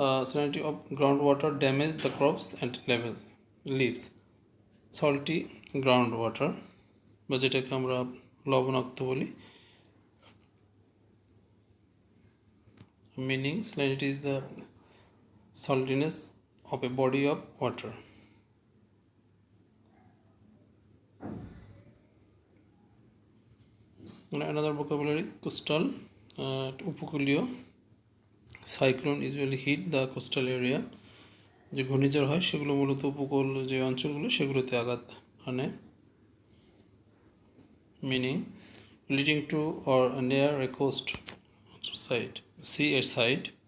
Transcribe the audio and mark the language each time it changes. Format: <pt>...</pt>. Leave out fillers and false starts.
<en>Salinity of groundwater damage the crops and leaves. Salty groundwater</en> <bn>বা যেটাকে আমরা লবণাক্ত বলি।</bn> <en>Meaning, salinity is the saltiness of a body of water. Another vocabulary, coastal, উপকূলীয়. Cyclone usually hit the coastal area.</en> <bn>যে ঘূর্ণিঝড় হয় সেগুলো মূলত উপকূল যে অঞ্চলগুলো সেগুলোতে আঘাত হানে।</bn> <en>Meaning, leading to or near a coast side, sea side.</en>